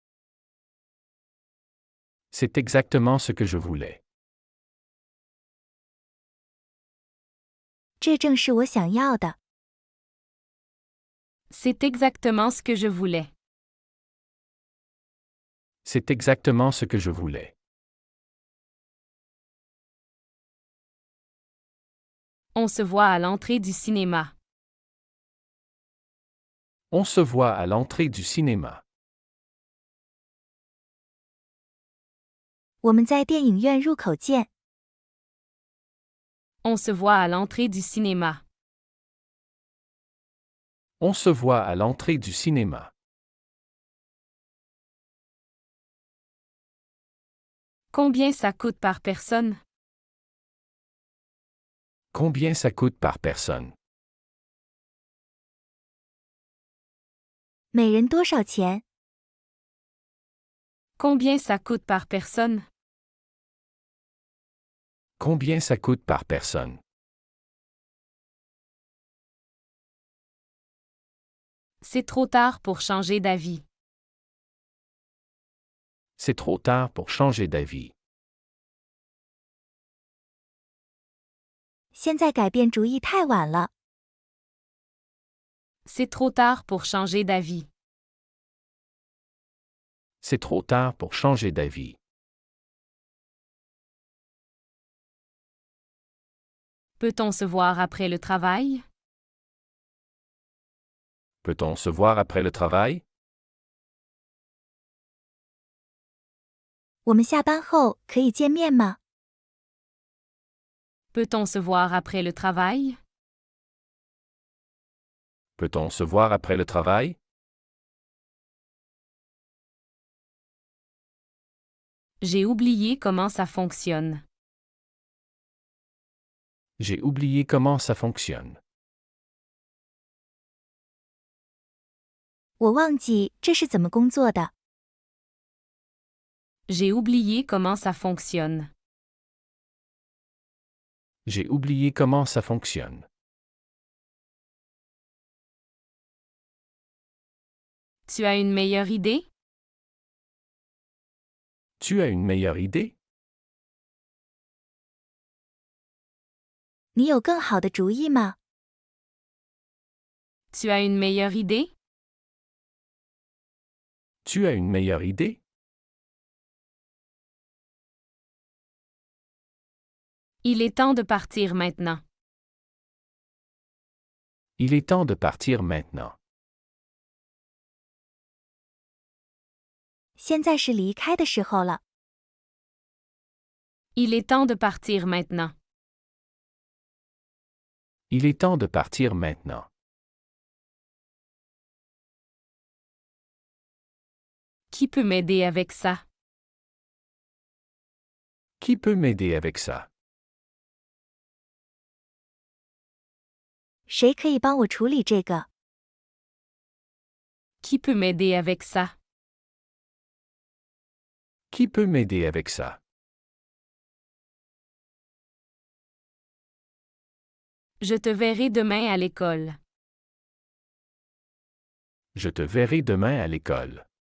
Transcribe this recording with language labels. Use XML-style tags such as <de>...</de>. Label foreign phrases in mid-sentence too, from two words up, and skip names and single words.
<fr>C'est exactement ce que je voulais.</fr> <zh>这正是我想要的。</zh> <fr>C'est exactement ce que je voulais. C'est exactement ce que je voulais. On se voit à l'entrée du cinéma. On se voit à l'entrée du cinéma.</fr> <zh>我们在电影院入口见。</zh> <fr>On se voit à l'entrée du cinéma. On se voit à l'entrée du cinéma. Combien ça coûte par personne? Combien ça coûte par personne?</fr> <zh>每人多少钱？</zh> <fr>Combien ça coûte par personne? Combien ça coûte par personne? C'est trop tard pour changer d'avis. C'est trop tard pour changer d'avis.</fr> <zh>现在改变主意太晚了。</zh> <fr>C'est trop tard pour changer d'avis. C'est trop tard pour changer d'avis. Peut-on se voir après le travail? Peut-on se voir après le travail?</fr> <zh>我们下班后可以见面吗？</zh> <fr>Peut-on se voir après le travail? Peut-on se voir après le travail? J'ai oublié comment ça fonctionne. J'ai oublié comment ça fonctionne.</fr> <zh>我忘记这是怎么工作的。</zh> <fr>J'ai oublié comment ça fonctionne. J'ai oublié comment ça fonctionne. Tu as une meilleure idée? Tu as une meilleure idée?</fr> <zh>你有更好的主意吗？</zh> <fr>Tu as une meilleure idée? Tu as une meilleure idée? Il est temps de partir maintenant. Il est temps de partir maintenant.</fr> <zh>现在是离开的时候了。</zh> <fr>Il est temps de partir maintenant. Il est temps de partir maintenant. Qui peut m'aider avec ça? Qui peut m'aider avec ça?</fr> <zh>谁可以帮我处理这个？</zh> <fr>Qui peut m'aider avec ça? Qui peut m'aider avec ça? Je te verrai demain à l'école. Je te verrai demain à l'école.</fr>